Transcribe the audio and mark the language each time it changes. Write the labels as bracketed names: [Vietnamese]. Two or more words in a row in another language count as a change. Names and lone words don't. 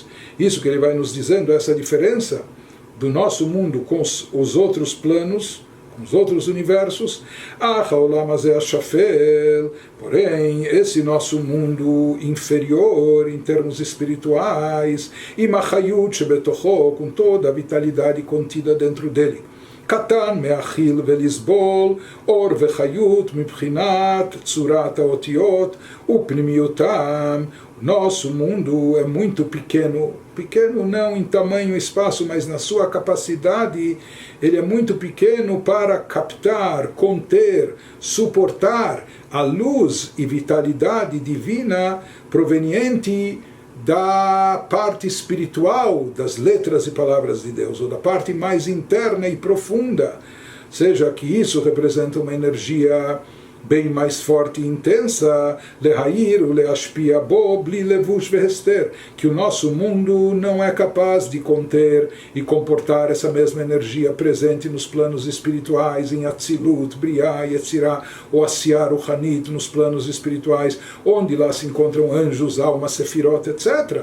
[Portuguese] Isso que ele vai nos dizendo, essa diferença do nosso mundo com os outros planos, com os outros universos. Porém, esse nosso mundo inferior em termos espirituais, com toda a vitalidade contida dentro dele. [Hebrew] קטן מאכיל ולסבול, אור וחיות מבחינת צורת האותיות ופנימיותם. [Portuguese] Nosso mundo é muito pequeno, pequeno não em tamanho e espaço, mas na sua capacidade, ele é muito pequeno para captar, conter, suportar a luz e vitalidade divina proveniente da parte espiritual das letras e palavras de Deus, ou da parte mais interna e profunda, seja que isso representa uma energia bem mais forte e intensa, [Hebrew] להאיר, להשפיע בו, בלי לבוש והסתר, [Portuguese] que o nosso mundo não é capaz de conter e comportar essa mesma energia presente nos planos espirituais, em Atzilut, Briah, Yetzirah, ou Asiar, o Hanit, nos planos espirituais, onde lá se encontram anjos, almas, sefirot, etc.